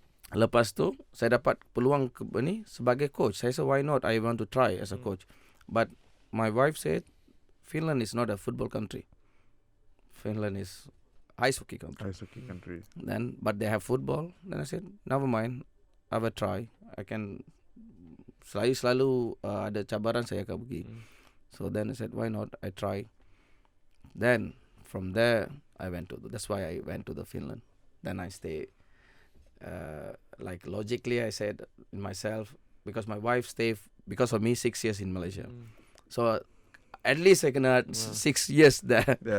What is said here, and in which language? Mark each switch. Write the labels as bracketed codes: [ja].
[ms] Lepas tu saya dapat peluang sebagai coach. Saya [en] said why not, I want to try as a coach. But my wife said Finland is not a football country. Finland is ice hockey country. Then but they have football. Then I said never mind, I will try. I can. [ms] Selalu ada cabaran saya akan pergi. [en] So then I said why not, I try. Then from there that's why I went to the Finland. Then I stay. Like logically I said in myself, because my wife stayed because of me 6 years in Malaysia. So at least I can 6 years there.